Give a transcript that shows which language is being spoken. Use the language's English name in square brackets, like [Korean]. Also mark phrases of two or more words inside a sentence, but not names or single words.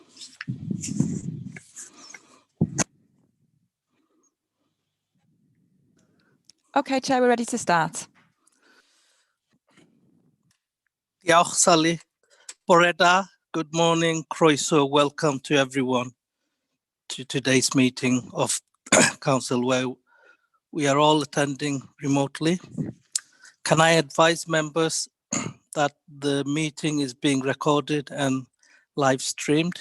[English] Okay, Chair, we're ready to start. [Welsh] Diolch, Sally. Bore da. [English] Good morning, croeso. Welcome to everyone to today's meeting of Council, where we are all attending remotely. Can I advise members that the meeting is being recorded and live streamed?